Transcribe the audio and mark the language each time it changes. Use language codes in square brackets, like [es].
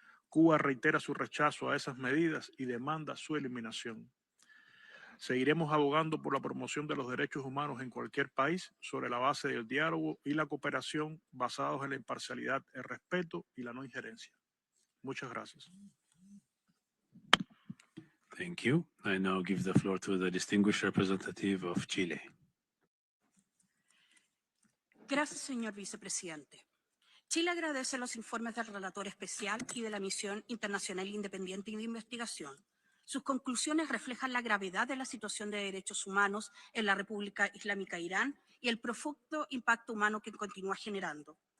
[es] Cuba reitera su rechazo a esas medidas y demanda su eliminación. Seguiremos abogando por la promoción de los derechos humanos en cualquier país sobre la base del diálogo y la cooperación basados en la imparcialidad, el respeto y la no injerencia. Muchas gracias. [en] Thank you. I now give the floor to the distinguished representative of Chile. [es] Gracias, señor vicepresidente. Chile agradece los informes del Relator Especial y de la Misión Internacional, Independiente de Investigación. Sus conclusiones reflejan la gravedad de la situación de derechos humanos en la República Islámica de Irán y el profundo impacto humano que continúa generando.